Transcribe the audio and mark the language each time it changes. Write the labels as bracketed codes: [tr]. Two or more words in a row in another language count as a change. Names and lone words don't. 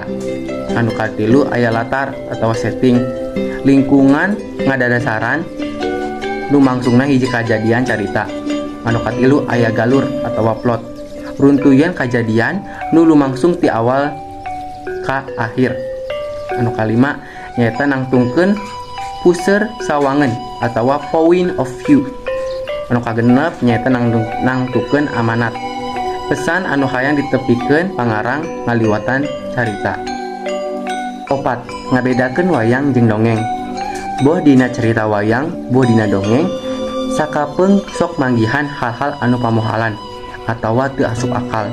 [su] Anu katilu aya latar atawa setting, lingkungan ngadadasaran nu mangsungna hiji kajadian carita. Anu katilu aya galur atawa plot, runtuyan kajadian nu lumangsung ti awal ka akhir. Anu kalima nyaeta nangtungkeun puser sawangan atawa [en] point of view. [su] Anu kagenep nyaeta nangtukeun amanat, pesan anu hayang ditepikeun pangarang ngaliwatan carita. Opat, ngabedakeun wayang jeung dongeng. Boh dina carita wayang, boh dina dongeng, sakapeung sok manggihan hal-hal anu pamohalan atawa teu asup akal.